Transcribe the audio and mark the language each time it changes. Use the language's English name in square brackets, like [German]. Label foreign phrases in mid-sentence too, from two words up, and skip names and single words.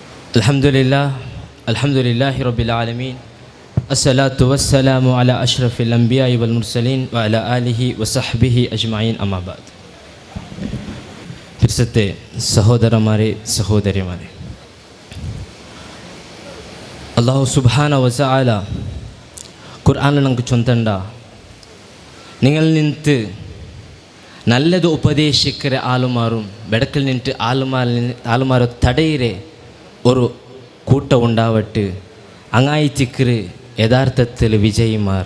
[Arabic] الحمد لله رب العالمين. والصلاة والسلام على أشرف الأنبياء والمرسلين وعلى آله وصحبه أجمعين أما بعد. [Malayalam] പിർസത്തെ സഹോദരന്മാരെ സഹോദരിമാരെ, അല്ലാഹു [Arabic] سبحانه وتعالى [Malayalam] ഖുർആനിൽ നമുക്ക് ചൊന്തണ്ട, നിങ്ങൾ നിന്നിട്ട് നല്ലത് ഉപദേശിക്കരെ ആളുമാറും വെടക്കൽ നിന്നിട്ട് ആളുമാരോ തടയിരെ ഒരു കൂട്ടം ഉണ്ടാവട്ട് അങ്ങായിച്ചിക്കര് യഥാർത്ഥത്തിൽ വിജയിമാർ.